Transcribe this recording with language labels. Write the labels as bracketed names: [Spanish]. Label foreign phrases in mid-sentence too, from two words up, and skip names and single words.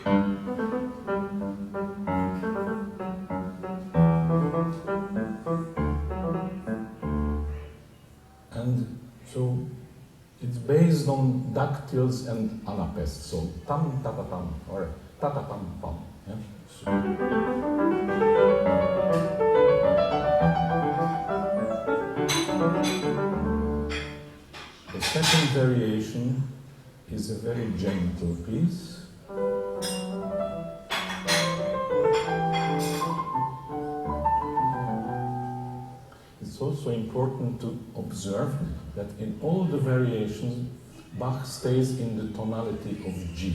[English] And so it's based on dactyls and anapaests, so tam ta ta tam or ta ta tam pam. Yeah? The second variation is a very gentle piece. It's also important to observe that in all the variations, Bach stays in the tonality of G.